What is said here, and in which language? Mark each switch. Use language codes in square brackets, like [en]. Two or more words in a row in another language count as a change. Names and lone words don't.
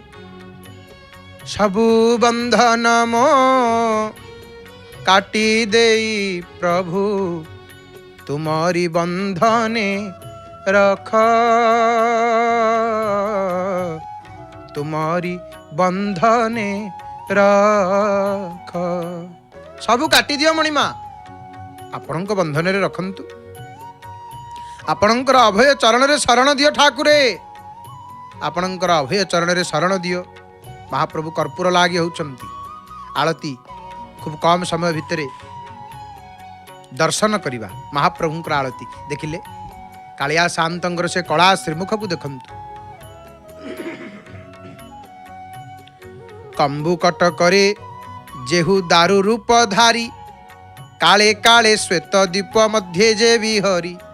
[or] ସବୁ ବନ୍ଧନ ମୋ କାଟି ଦେଇ ପ୍ରଭୁ, ତୁମରି ବନ୍ଧନେ ରଖ, ତୁମରି ବନ୍ଧନେ ରଖ। ସବୁ କାଟି ଦିଅ ମଣିମା, ଆପଣଙ୍କ ବନ୍ଧନ ରେ ରଖନ୍ତୁ। ଆପଣଙ୍କର ଅଭୟ ଚରଣ ରେ ଶରଣ ଦିଅ ଠାକୁରେ, ଆପଣଙ୍କର ଅଭୟ ଚରଣ ରେ ଶରଣ ଦିଅ। ମହାପ୍ରଭୁ କର୍ପୂର ଲାଗି ହେଉଛନ୍ତି। ଆଳତି ଖୁବ କମ ସମୟ ଭିତରେ ଦର୍ଶନ କରିବା ମହାପ୍ରଭୁଙ୍କର ଆଳତି ଦେଖିଲେ। କାଳିଆ ଶାନ୍ତଙ୍କର ସେ କଳା ଶ୍ରୀମୁଖକୁ ଦେଖନ୍ତୁ। କମ୍ବୁ କଟକରେ ଯେହୁ ଦାରୁ ରୂପ ଧାରି, କାଳେ କାଳେ ଶ୍ୱେତ ଦୀପ ମଧ୍ୟ ଯେ ବିହରି।